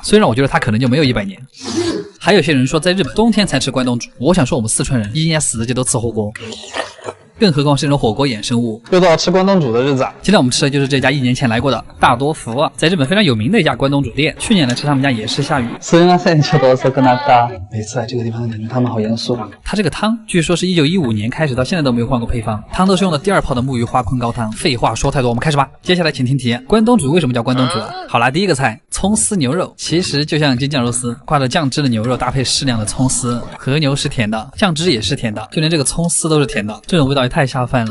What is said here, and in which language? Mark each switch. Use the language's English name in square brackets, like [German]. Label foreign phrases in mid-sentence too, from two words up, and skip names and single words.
[Chinese] 虽然我觉得它可能就没有100年。还有些人说在日本冬天才吃关东煮，我想说我们四川人一年4季都吃火锅。更何况是那种火锅衍生物。又到了吃关东煮的日子。今天我们吃的就是这家1年前来过的大多福啊，在日本非常有名的一家关东煮店。去年来吃他们家也是下雨。 [Japanese] すみません、ちょっと遅くなった。 [Chinese] 每次来这个地方感觉他们好严肃。它这个汤据说是1915年开始到现在都没有换过配方，汤都是用的第2泡的木鱼花昆高汤。废话说太多，我们开始吧。接下来请听题：关东煮为什么叫关东煮？好啦，第一个菜葱丝牛肉，其实就像京酱肉丝，挂着酱汁的牛肉搭配适量的葱丝，和牛是甜的，酱汁也是甜的，就连这个葱丝都是甜的，这种味道也太下饭了。